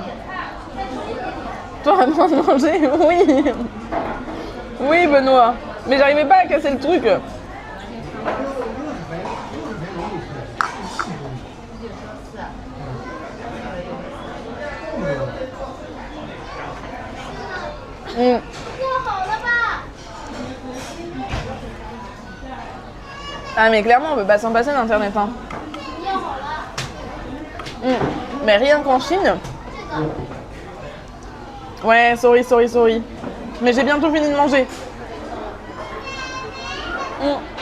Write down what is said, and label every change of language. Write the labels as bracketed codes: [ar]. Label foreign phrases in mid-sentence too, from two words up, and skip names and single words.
[fr] Toi, en train de manger, oui. Oui, Benoît. Mais j'arrivais pas à casser le truc. Mm. [zh] 做好了吧？ [fr] Ah mais clairement, on peut pas s'en passer d'internet. Hein. [zh] 要好了， [fr] Mm. Mais rien qu'en Chine. [zh] 这个 [fr] Ouais, sorry. Mais j'ai bientôt fini de manger. Mm.